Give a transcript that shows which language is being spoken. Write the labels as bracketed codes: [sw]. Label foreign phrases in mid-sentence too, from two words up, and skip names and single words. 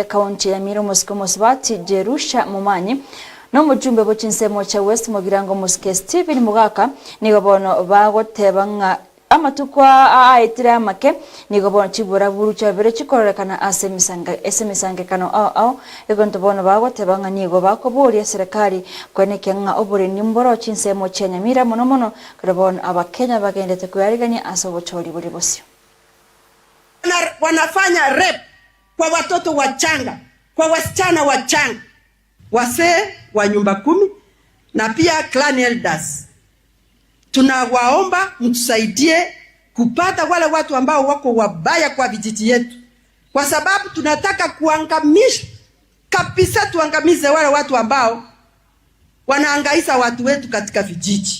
[guz] county ya Nyamira musibati Jerusha Mumanyi no mujumbe bo chinsemo cha West Mogirango Muske Stephen Mugaka nigo bono bagotebanga amatukwa aitire amake nigo bona chibura buru chabere chikorekana asemisangekano ao egonto bona bagotebanga nigo bakoburia serikali kweneke nga obure nimboro chinsemo chenyamira mono karabona abakenya bagendete kuyarigania asobochori buri bosio [sw] wanafanya rape kwa watoto wachanga, kwa wasichana wachanga, wasee wa nyumba 10 na pia [en] clan elders. [sw] Tunawaomba mtusaidie kupata wale watu ambao wako wabaya kwa vijiji yetu, kwa sababu tunataka kuangamisha kabisa, tuangamize wale watu ambao wanaangaisa watu wetu katika vijiji.